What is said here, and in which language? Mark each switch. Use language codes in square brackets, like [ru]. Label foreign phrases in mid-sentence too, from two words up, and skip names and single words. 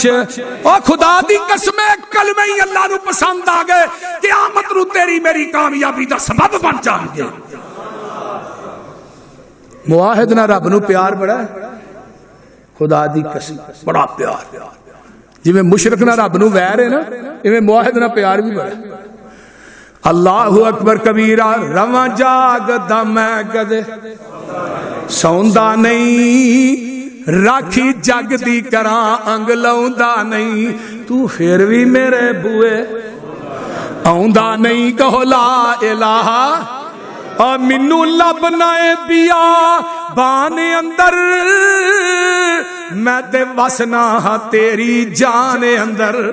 [pa] او خدا دی قسم کلمے ہی اللہ نوں پسند آ گئے، قیامت نوں تیری میری کامیابی دا سبب بن جاݨگے. معاہد نہ رب نوں پیار بڑا، خدا دی قسم بڑا پیار. جیویں مشرک نہ رب نوں ویر ہے نا، ایویں معاہد نہ پیار بھی بڑا. [ar] الله أكبر كبيرا. [pa] رواں جاگدا میں کدے سوندا نہیں، راکھی جگ دی کراں انگ لاؤندا نہیں، تو فیر بھی میرے بوہے آؤندا نہیں. کہو [ar] لا إله [pa] اور مینوں لبھنا ہے پیا بانے اندر، میں تے وسنا ہاں تیری جان اندر.